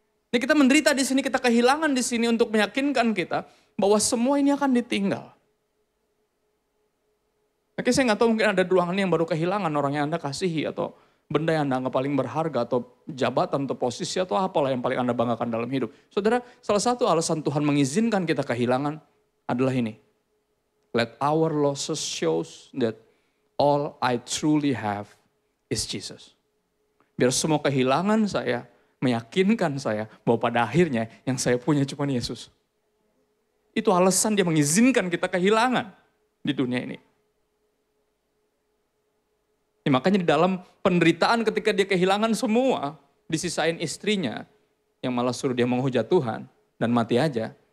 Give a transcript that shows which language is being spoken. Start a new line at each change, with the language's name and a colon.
Indonesian: Ini kita menderita di sini, kita kehilangan di sini untuk meyakinkan kita bahwa semua ini akan ditinggal. Oke, saya gak tahu mungkin ada ruangan yang baru kehilangan orang yang Anda kasihi atau benda yang Anda anggap paling berharga atau jabatan atau posisi atau apalah yang paling Anda banggakan dalam hidup. Saudara, salah satu alasan Tuhan mengizinkan kita kehilangan adalah ini.
English: Let our losses shows that all I truly have is Jesus.
Indonesian: Biar semua kehilangan saya meyakinkan saya bahwa pada akhirnya yang saya punya cuma Yesus. Itu alasan dia mengizinkan kita kehilangan di dunia ini. Ya, makanya di dalam penderitaan ketika dia kehilangan semua, disisain istrinya yang malah suruh dia menghujat Tuhan dan mati aja.